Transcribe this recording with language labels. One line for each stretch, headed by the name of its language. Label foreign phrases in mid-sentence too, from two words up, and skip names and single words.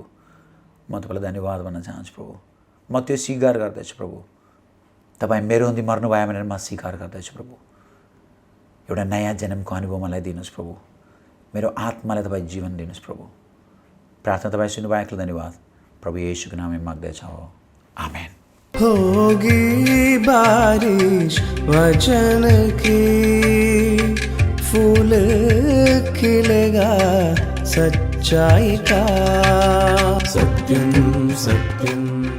Nepali: म तपाईँलाई धन्यवाद भन्न चाहन्छु प्रभु। म त्यो स्वीकार गर्दछु प्रभु, तपाईँ मेरो निम्ति मर्नुभयो भनेर म स्वीकार गर्दछु प्रभु। एउटा नयाँ जन्मको अनुभव मलाई दिनुहोस् प्रभु, मेरो आत्मालाई तपाईँ जीवन दिनुहोस् प्रभु। प्रार्थना तपाईँ सुन्नुभएको धन्यवाद, प्रभु येशूको नाममा माग्दछौँ, आमेन।
Hindi: होगी बारिश वचन की, फूल खिलेगा सच्चाई का।
Sanskrit: सत्यम सत्यम